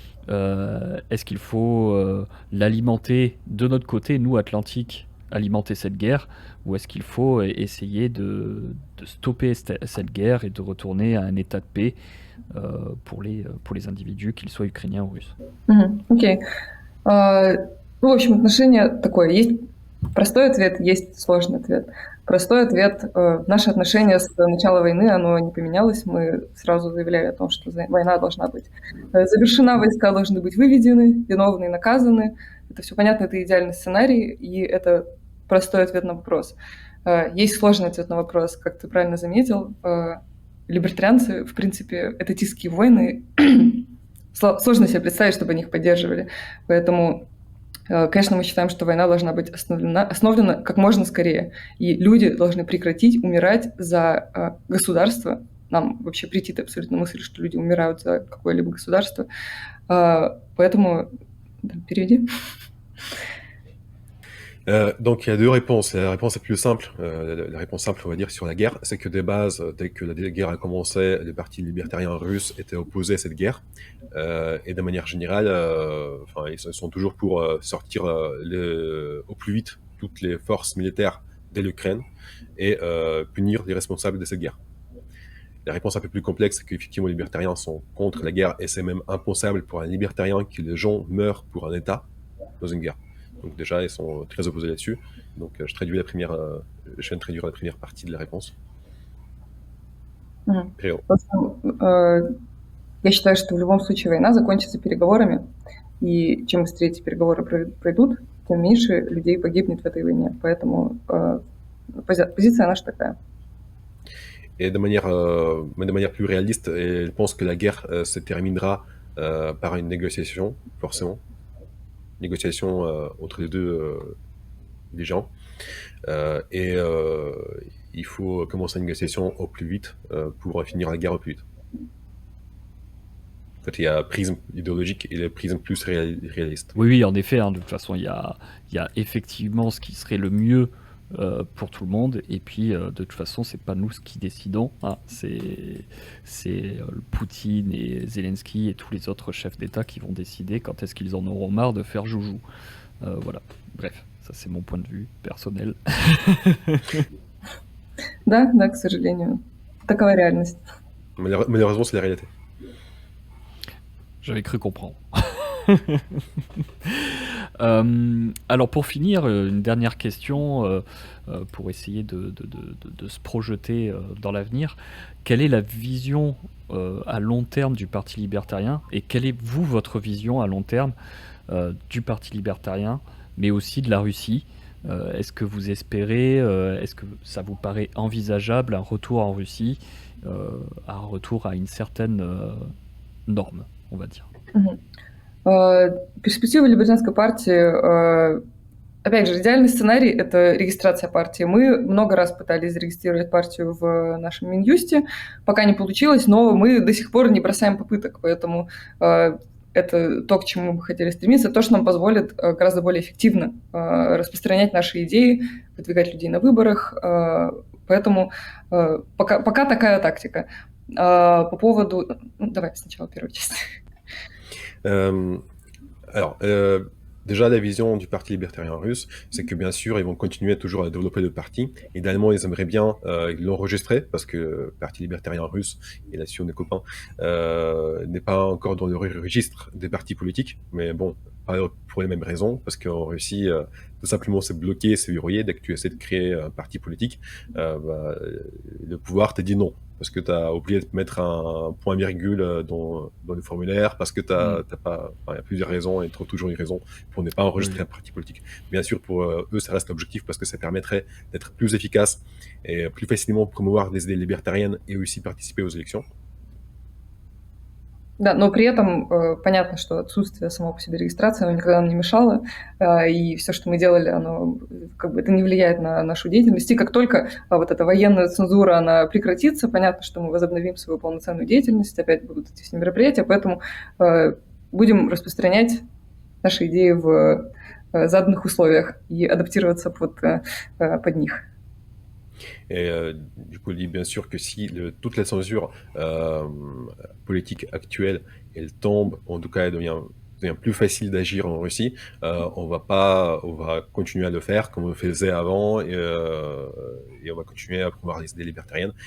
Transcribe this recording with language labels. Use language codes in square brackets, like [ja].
[fr] Est-ce qu'il faut l'alimenter de notre côté, nous, Atlantique, alimenter cette guerre, ou est-ce qu'il faut essayer de stopper cette guerre et de retourner à un état de paix pour les individus, qu'ils soient ukrainiens ou russes? [ru] Окей. В общем, отношение такое. Есть простой ответ, есть сложный ответ. Простой ответ. Наше отношение с начала войны, оно не поменялось. Мы сразу заявляли о том, что война должна быть завершена, войска должны быть выведены, виновные наказаны. Это все понятно, это идеальный сценарий, и это простой ответ на вопрос. Есть сложный ответ на вопрос, как ты правильно заметил. Либертарианцы, в принципе, этатистские войны, сложно себе представить, чтобы они их поддерживали. Поэтому, конечно, мы считаем, что война должна быть остановлена как можно скорее. И люди должны прекратить умирать за государство. Нам вообще претит абсолютно мысль, что люди умирают за какое-либо государство. Poétamo, переведи. [fr] Donc il y a deux réponses. La réponse la plus simple, la réponse simple on va dire sur la guerre, c'est que des bases, dès que la guerre a commencé, les partis libertariens russes étaient opposés à cette guerre. Et de manière générale, ils sont toujours pour sortir au plus vite toutes les forces militaires de l'Ukraine et punir les responsables de cette guerre. La réponse un peu plus complexe, c'est qu'effectivement les libertariens sont contre la guerre et c'est même impensable pour un libertarien que les gens meurent pour un État dans une guerre. Donc déjà, ils sont très opposés là-dessus. Donc je viens de traduire la première partie de la réponse. [ru] Я считаю, что в любом случае война закончится переговорами, и чем быстрее эти переговоры пройдут, тем меньше людей погибнет в этой войне. Поэтому позиция наша такая. [fr] Et de manière plus réaliste, je pense que la guerre se terminera par une négociation, forcément. Négociation entre les deux gens. Et il faut commencer une négociation au plus vite pour finir la guerre au plus vite. En fait, il y a prisme idéologique et le prisme plus réaliste. Oui, en effet. De toute façon, il y a effectivement ce qui serait le mieux pour tout le monde, et puis de toute façon c'est pas nous qui décidons, hein. C'est Poutine et Zelensky et tous les autres chefs d'État qui vont décider quand est-ce qu'ils en auront marre de faire joujou. Voilà, bref, ça c'est mon point de vue personnel. [ru] Да, к сожалению, такова реальность. [fr] Malheureusement, c'est la réalité. J'avais cru comprendre. Alors pour finir, une dernière question pour essayer de se projeter dans l'avenir. Quelle est la vision à long terme du Parti libertarien et quelle est, vous, votre vision à long terme du Parti libertarien, mais aussi de la Russie? Est-ce que vous espérez, est-ce que ça vous paraît envisageable un retour en Russie, un retour à une certaine norme, on va dire? Мгм. [ru] Перспективы либертарианской партии, опять же, идеальный сценарий — это регистрация партии. Мы много раз пытались зарегистрировать партию в нашем Минюсте, пока не получилось, но мы до сих пор не бросаем попыток, поэтому это то, к чему мы бы хотели стремиться, то, что нам позволит гораздо более эффективно распространять наши идеи, выдвигать людей на выборах, поэтому пока такая тактика. По поводу... Давай сначала первую часть. [fr] Alors, déjà, la vision du Parti libertarien russe, c'est que bien sûr, ils vont continuer toujours à développer le parti. Idéalement, ils aimeraient bien l'enregistrer, parce que le Parti libertarien russe, et là-dessus on est copains, n'est pas encore dans le registre des partis politiques, mais bon, pas pour les mêmes raisons, parce qu'en Russie, tout simplement, c'est bloqué, c'est verrouillé. Dès que tu essaies de créer un parti politique, le pouvoir te dit non, parce que tu as oublié de mettre un point-virgule dans le formulaire, parce que t'as pas... Enfin, il y a plusieurs raisons, et ils trouvent toujours une raison pour ne pas enregistrer un parti politique. Bien sûr, pour eux, ça reste l'objectif, parce que ça permettrait d'être plus efficace et plus facilement promouvoir des idées libertariennes et aussi participer aux élections. [ru] Да, но при этом понятно, что отсутствие само по себе регистрации, оно никогда нам не мешало, и все, что мы делали, оно как бы это не влияет на нашу деятельность. И как только вот эта военная цензура, она прекратится, понятно, что мы возобновим свою полноценную деятельность, опять будут эти все мероприятия, поэтому будем распространять наши идеи в заданных условиях и адаптироваться под них. [fr] Et du coup, il dit bien sûr que si toute la censure politique actuelle, elle tombe, en tout cas, elle devient plus facile d'agir en Russie, on va continuer à le faire comme on le faisait avant, et on va continuer à promouvoir les idées libertariennes.